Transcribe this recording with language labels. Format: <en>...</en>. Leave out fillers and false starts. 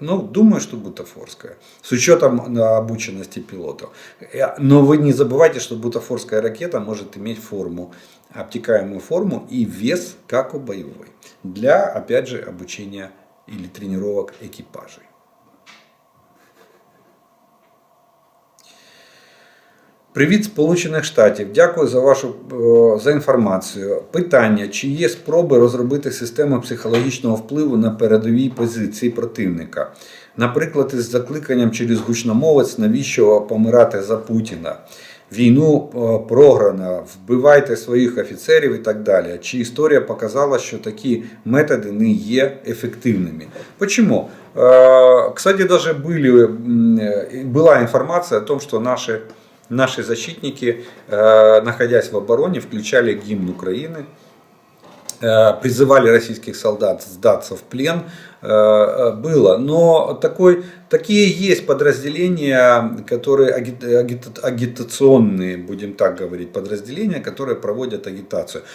<ru>Но думаю, что бутафорская. С учетом обученности пилотов. Но вы не забывайте, что бутафорская ракета может иметь форму, обтекаемую форму и вес, как у боевой. Для, опять же, обучения или тренировок экипажей.</ru> <uk>Привіт, Сполучених Штатів. Дякую за інформацію. Питання, чи є спроби розробити систему психологічного впливу на передовій позиції противника? Наприклад, із закликанням через гучномовець, навіщо помирати за Путіна? Війну програно, вбивайте своїх офіцерів і так далі. Чи історія показала, що такі методи не є ефективними?</uk> <ru>Почему? Кстати, даже была информация о том, что наши защитники, находясь в обороне, включали гимн Украины, призывали российских солдат сдаться в плен. Было. Но такие есть подразделения, которые агитационные, будем так говорить, подразделения, которые проводят агитацию.</ru>